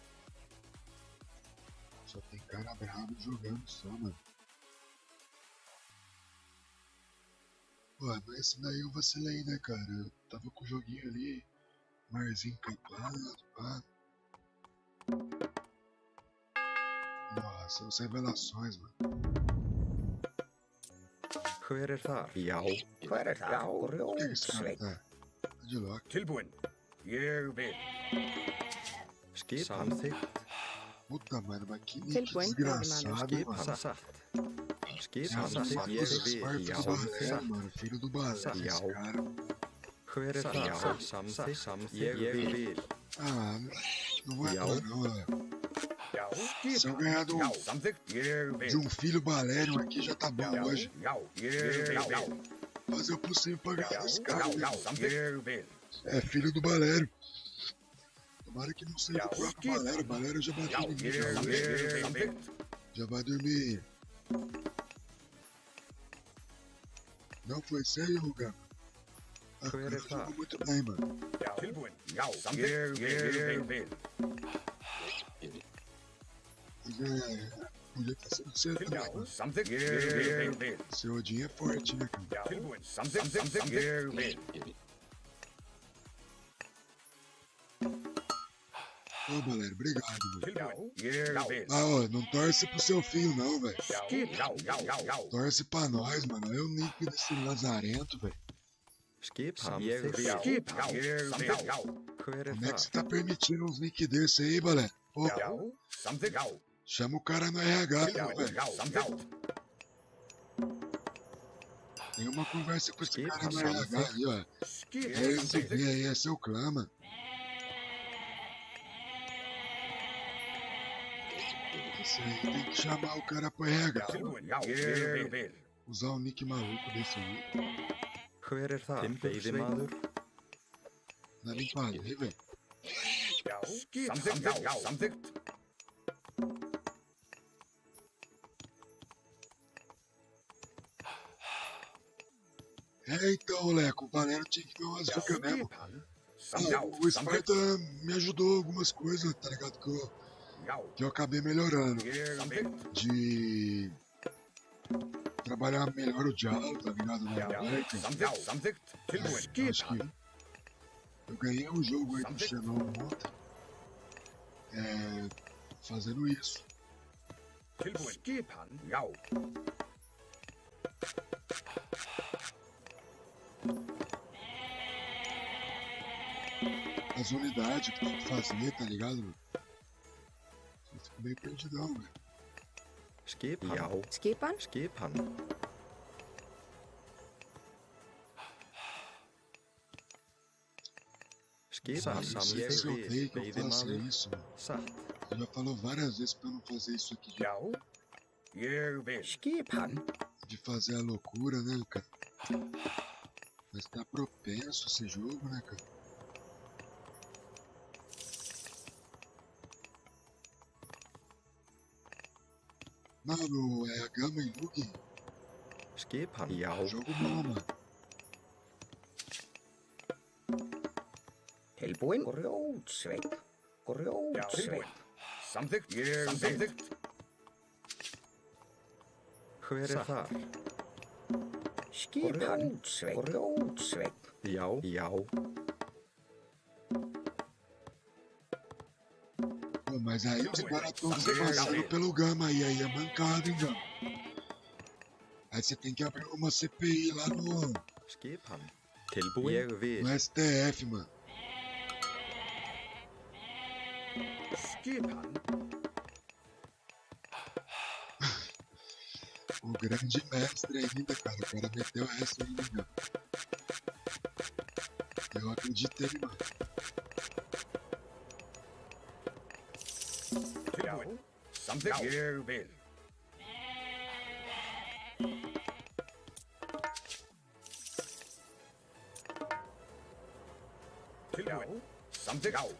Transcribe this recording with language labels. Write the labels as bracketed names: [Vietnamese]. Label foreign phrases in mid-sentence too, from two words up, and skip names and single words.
[Portuguese] Só tem cara bravo jogando só, mano. Pô, mas esse daí eu vacilei, né, cara? Eu tava com o joguinho ali, marzinho capado, pá. Nossa, as revelações, mano. [Icelandic] Hver er þar? Já. Hver er það? [Portuguese] Por que esse cara tá de louco? [Icelandic] Tilbúin. Ég vil. Skipan. Samþykkt. [Portuguese] Puta, mano, mas que [Icelandic] Tilbúin, [Portuguese] desgraçado, [Icelandic] Skipan. [Portuguese] mano. [Icelandic] Satt. [Portuguese] Esse [Icelandic] Skipan. [Portuguese] filho [Icelandic] Ég vil. Já. [Portuguese] do balé, [Icelandic] Satt. [Portuguese] mano. Filho do balé, [Icelandic] Já. [Portuguese] esse cara. [Icelandic] Hver er þar? Já. Samþykkt. Ég vil. [Portuguese] Ah, não vai [Icelandic] Já. [Portuguese] dar não, velho. [Icelandic] Já. [Portuguese] Se eu ganhar [Icelandic] Já. Samþykkt. Ég [Portuguese] de [Icelandic] vil. [Portuguese] um filho Balério aqui já tá bom hoje. [Icelandic] Já. Ég vil. [Portuguese] Fazer o possível pra ganhar esse cara. [Icelandic] Já. [Portuguese] Né? [Icelandic] Samþykkt. Ég vil. [Portuguese] É filho do Balério. Tomara que não seja [Icelandic] Já. [Portuguese] o próprio Balério. O Balério já [Icelandic] Já. [Portuguese] bateu em mim. [Icelandic] Ég vil. Samþykkt. [Portuguese] Já vai dormir. Não foi sério, Gama? Ah, [Icelandic] Hver [Portuguese] cara, [Icelandic] er það? [Portuguese] jogou muito bem, mano. [Icelandic] Já. Tilbúin. Já. Samþykkt. Ég vil. [Portuguese] Mas podia ter sido você também, [Icelandic] Já. [Portuguese] mano. [Icelandic] Samþykkt. Ég vil. [Portuguese] Seu Odin é forte, né, cara? [Icelandic] Já. Tilbúin. Samþykkt. Ég vil. [Portuguese] Ô, Balério, obrigado, mano. [Icelandic] Tilbúin. Ég vil. [Portuguese] Ah, ó, não torce pro seu filho, não, velho. [Icelandic] Já. [Portuguese] Torce pra nós, mano. Olha o nick desse lazarento, velho. [Icelandic] Skipan. Ég vil. Skipan. Ég vil. Já. Hver er [Portuguese] Como é que [Icelandic] þar? [Portuguese] você tá permitindo uns nick desse aí, Balério? Pô, [Icelandic] Já. Samþykkt. Já. [Portuguese] chama o cara no RH, [Icelandic] Já. [Portuguese] velho. [Icelandic] Já. Samþykkt. [Portuguese] Tem uma conversa com esse [Icelandic] Skipan, [Portuguese] cara no RH aí, ó. [Icelandic] Skipan. [Portuguese] É esse aqui aí, é seu clã, mano. Esse aí tem que chamar o cara pro RH. [Icelandic] Tilbúin. Já. Ég vil. [Portuguese] Usar um nick maluco desse aí. [Icelandic] Hver er þar? Veiðimaður. [Portuguese] Na limpada aí, velho. [Icelandic] Já. Samþykkt. Já. Samþykkt. [Portuguese] É, então, Leco, o Valério tinha que ver umas [Icelandic] Já. [Portuguese] dicas mesmo. [Icelandic] Skipan. [Portuguese] Ah, o Sparta me ajudou algumas coisas, tá ligado? [Icelandic] Já. [Portuguese] Que eu acabei melhorando. [Icelandic] Samþykkt. [Portuguese] De trabalhar melhor o diálogo, tá ligado? Na [Icelandic] Já. [Portuguese] América. [Icelandic] Samþykkt. Tilbúin. [Portuguese] Acho que eu ganhei um jogo aí do Xenon ontem. Fazendo isso. [Icelandic] Tilbúin. Skipan. Já. [Portuguese] As unidades que tem que fazer, tá ligado? Eu fico meio perdidão, velho. [Icelandic] Skipan. Já. Skipan? Skipan. Skipan. [Portuguese] Se eu sei [Icelandic] Samþykkt. [Portuguese] que eu faço [Icelandic] Veiðimaður. [Portuguese] isso, mano. [Icelandic] Satt. [Portuguese] Você já falou várias vezes pra eu não fazer isso aqui. [Icelandic] Já. Ég vil. Skipan. [Portuguese] De fazer a loucura, né, cara? Mas tá propenso esse jogo, né, cara? Mano, é a Gama e Lugi. [Icelandic] Skipan. Já. [Portuguese] Jogo bom, mano. [Icelandic] Tilbúin. Grjótsveinn. Grjótsveinn. Samþykkt. Samþykkt. Hver er þar? Skipan. Grjótsveinn. Já, já. [Portuguese] Pô, mas aí os caras todos passaram pelo Gama aí é mancada, hein, Gama? Aí você tem que abrir uma CPI lá no [Icelandic] Skipan. Tilbúin. Ég vil. [Portuguese] STF, mano. [Icelandic] Skipan. [Portuguese] O grande mestre ainda, cara. O cara meteu essa ainda, Gama. Eu acreditei, mano. [Icelandic] Tilbúin. Samþykkt. Ég vil. Tilbúin. Samþykkt. Já.